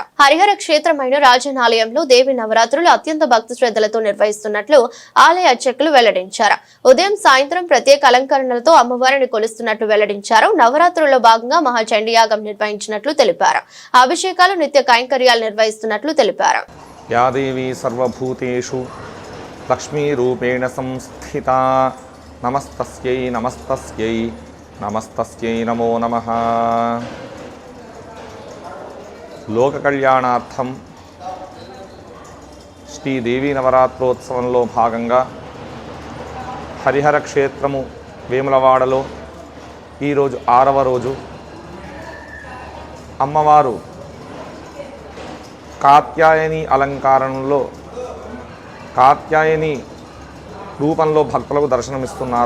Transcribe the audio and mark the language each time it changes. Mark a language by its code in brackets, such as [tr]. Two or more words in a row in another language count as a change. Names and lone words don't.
[te] హరిహర క్షేత్రమైన రాజన్న ఆలయంలో దేవి నవరాత్రులు అత్యంత భక్తి శ్రద్ధలతో నిర్వహిస్తున్నట్లు ఆలయ అర్చకులు వెల్లడించారు. ఉదయం సాయంత్రం ప్రత్యేక అలంకరణలతో అమ్మవారిని కొలుస్తున్నట్లు వెల్లడించారు. నవరాత్రుల్లో భాగంగా మహాచండీయాగం నిర్వహించినట్లు తెలిపారు. అభిషేకాలు నిత్య కైంకర్యాలు నిర్వహిస్తున్నట్లు తెలిపారు. [sa] या देवी सर्वभूतेषु लक्ष्मीरूपेण संस्थिता नमस्तस्यै नमस्तस्यै नमस्तस्यै नमो नमः। लोककल्याणार्थं श्रीदेवी [te] नवरात्रोत्सవంలో భాగంగా హరిహర క్షేత్రము వేములవాడలో ఈరోజు 6వ రోజు అమ్మవారు కాత్యాయని అలంకారంలో కాత్యాయని రూపంలో భక్తులకు దర్శనమిస్తున్నారు.